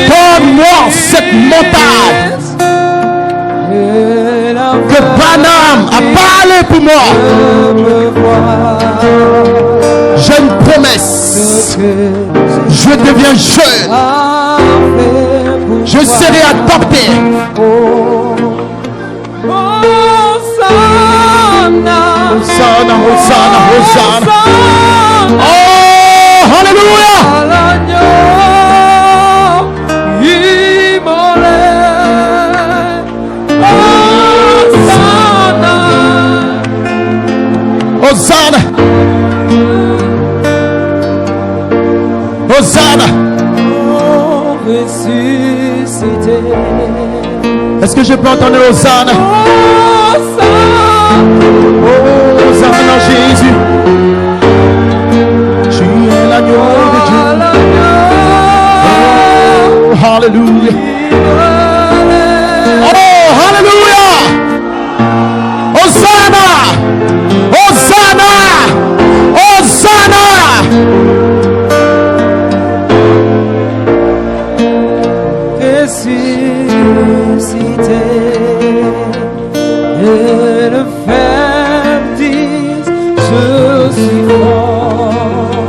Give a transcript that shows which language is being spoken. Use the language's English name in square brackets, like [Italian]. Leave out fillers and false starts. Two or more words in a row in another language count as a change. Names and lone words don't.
[French] donne-moi cette montagne que Branham a parlé pour moi. J'ai une promesse. Je deviens jeune. Je serai adopté. Hosanna, Hosanna, Hosanna. Oh, hallelujah. Hosanna. Hosanna. Est-ce que je peux entendre Hosanna? Hosanna Jésus. Tu es l'agneau de Dieu. Oh, hallelujah. Oh, hallelujah. Hosanna. Hosanna. Hosanna. Ressuscité et le Père dit, je suis fort.